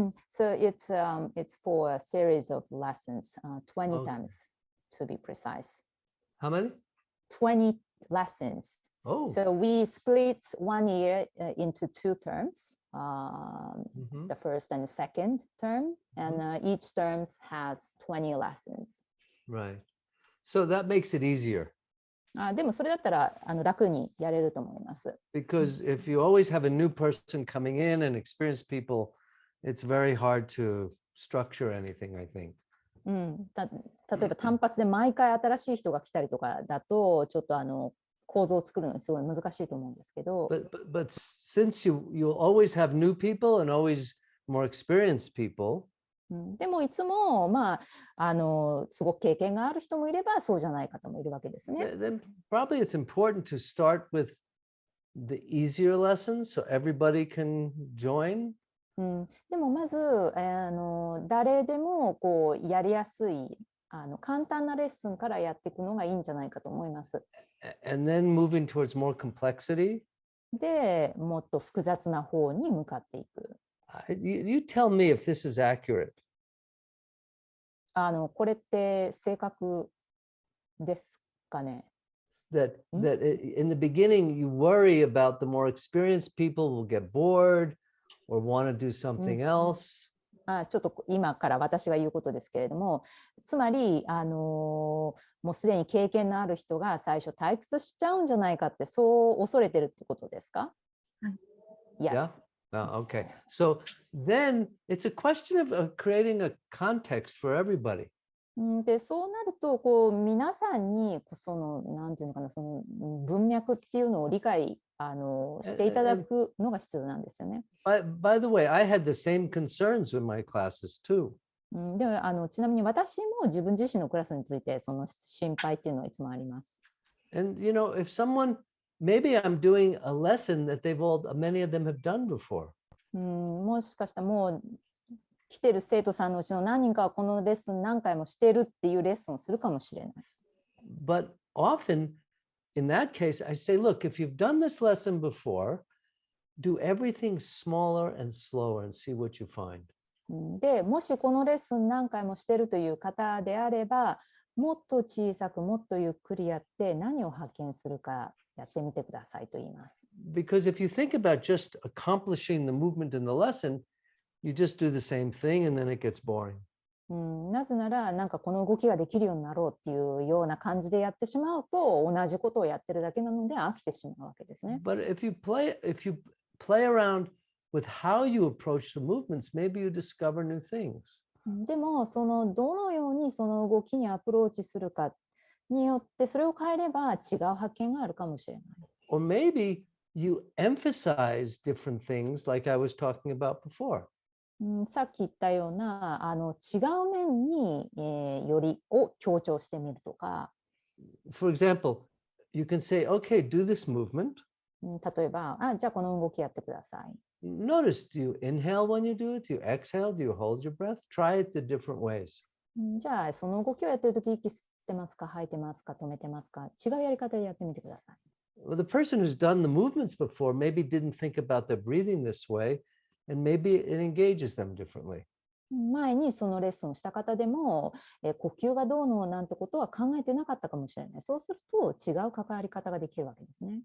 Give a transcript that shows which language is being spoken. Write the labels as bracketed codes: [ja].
[en] So it's for a series of lessons, 20 times to be precise. How many? 20 lessons. So we split 1 year into 2 terms, the first and the second term, and each term has 20 lessons. Right. So that makes it easier. [ja] でもそれだったら楽にやれると思います。 [en] Because if you always have a new person coming in and experienced people, it's very hard to structure anything, I think. [ja] 例えば単発で毎回新しい人が来たりとかだとちょっと構造を作るのにすごい難しいと思うんですけど。 [en] But since you'll always have new people and always more experienced people, [ja] でもいつもすごく経験がある人もいればそうじゃない方もいるわけですね。 [en] then probably it's important to start with the easier lessons so everybody can join. [ja] でもまず誰でもこうやりやすい簡単なレッスンからやっていくのがいいんじゃないかと思います。 [en] And then moving towards more complexity. [ja] で、もっと複雑な方に向かっていく。 [en] You tell me if this is accurate. [ja] これって正確ですかね。 [en] That in the beginning you worry about the more experienced people will get bored or want to do something else. [ja] ちょっと今から私が言うことですけれども、つまりもうすでに経験のある人が最初退屈しちゃうんじゃないかってそう恐れてるってことですか？はい。 [en] Yes. Okay. So then it's a question of creating a context for everybody. [ja] でそうなるとこう皆さんになんていうのかな、その文脈っていうのを理解していただくのが必要なんですよね。 [en] By the way, I had the same concerns with my classes too. [ja] でちなみに私も自分自身のクラスについてその心配っていうのはいつもあります。 [en] And you know, if someone maybe I'm doing a lesson that many of them have done before. [ja] もしかしたらもう来てる生徒さんのうちの何人かはこのレッスン何回もしてるっていうレッスンをするかもしれない。 [en] But often in that case, I say, look, if you've done this lesson before, do everything smaller and slower and see what you find. [ja] でもしこのレッスン何回もしてるという方であれば、もっと小さくもっとゆっくりやって何を発見するかやってみてくださいと言います。 [en] Because if you think about just accomplishing the movement in the lesson, you just do the same thing and then it gets boring. [ja] なぜならなんかこの動きができるようになろうっていうような感じでやってしまうと同じことをやってるだけなので飽きてしまうわけですね。 [en] But if you play around with how you approach the movements, maybe you discover new things. [ja] でもどのようにその動きにアプローチするかによってそれを変えれば違う発見があるかもしれない。 [en] Or maybe you emphasize different things like I was talking about before. [ja] さっき言ったような違う面に、よりを強調してみるとか。 [en] For example, you can say, okay, do this movement. [ja] 例えば、じゃあこの動きやってください。 [en] Notice, do you inhale when you do it? Do you exhale? Do you hold your breath? Try it the different ways. [ja] じゃあその動きをやってるとき息吸ってますか、吐いてますか、止めてますか、違うやり方でやってみてください。 [en] Well, the person who's done the movements before maybe didn't think about their breathing this way, and maybe it engages them differently. [ja] 前にそのレッスンをした方でも、呼吸がどうのなんてことは考えてなかったかもしれない。そうすると違う関わり方ができるわけですね。